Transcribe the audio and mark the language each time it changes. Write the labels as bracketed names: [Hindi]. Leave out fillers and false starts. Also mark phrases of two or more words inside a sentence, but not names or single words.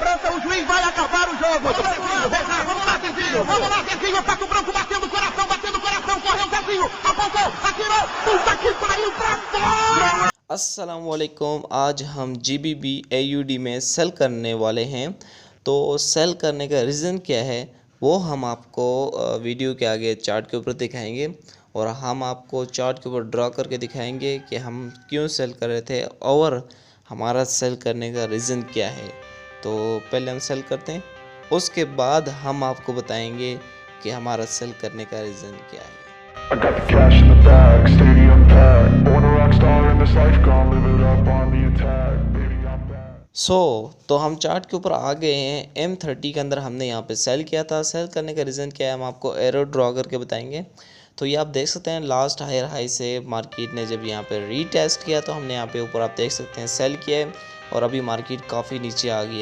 [Portuguese] o juiz vai acabar o jogo. Vamos lá, Zezinho, Pato Branco batendo coração, correu Zezinho, apontou, atirou, puta que pariu pra fora! [Hindi] अस्सलामुअलैकुम। आज हम GBP AUD में सेल करने वाले हैं। तो सेल करने का रीज़न क्या है वो हम आपको वीडियो के आगे चार्ट के ऊपर दिखाएंगे और हम आपको चार्ट के ऊपर ड्रा करके दिखाएंगे कि हम क्यों सेल कर रहे थे और हमारा सेल करने का रीज़न क्या है। तो पहले हम सेल करते हैं, उसके बाद हम आपको बताएंगे कि हमारा सेल करने का रीज़न क्या है। [English] I got the cash in the bag, stadium packed. Born a rock star in this life, gonna live it up on the attack. Baby, I'm back. [Hindi] तो हम चार्ट के ऊपर आ गए हैं। M30 के अंदर हमने यहाँ पे सेल किया था। सेल करने का रीज़न क्या है हम आपको [English] arrow draw [Hindi] करके बताएंगे। तो ये आप देख सकते हैं [English] last higher high [Hindi] से मार्केट ने जब यहाँ पे रीटेस्ट किया तो हमने यहाँ पे ऊपर आप देख सकते हैं सेल किया है और अभी मार्केट काफ़ी नीचे आ गई है।